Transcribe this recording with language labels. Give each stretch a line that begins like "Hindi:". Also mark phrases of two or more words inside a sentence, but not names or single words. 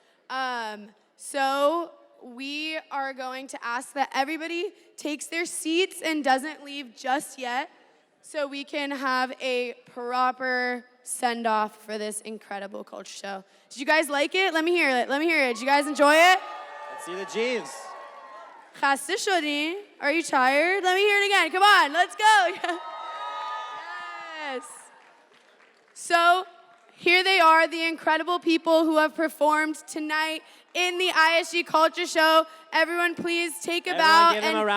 English: So we are going to ask that everybody takes their seats and doesn't leave just yet, so we can have a proper send-off for this incredible culture show. Did you guys like it? Let me hear it. Let me hear it. Did you guys enjoy it? Let's see the Jeeves.
Persian: خسته شدی?
English: Are you tired? Let me hear it again. Come on, let's go. Yes. So here they are, the incredible people who have performed tonight in the ISG Culture Show. Everyone, please take a bow give them and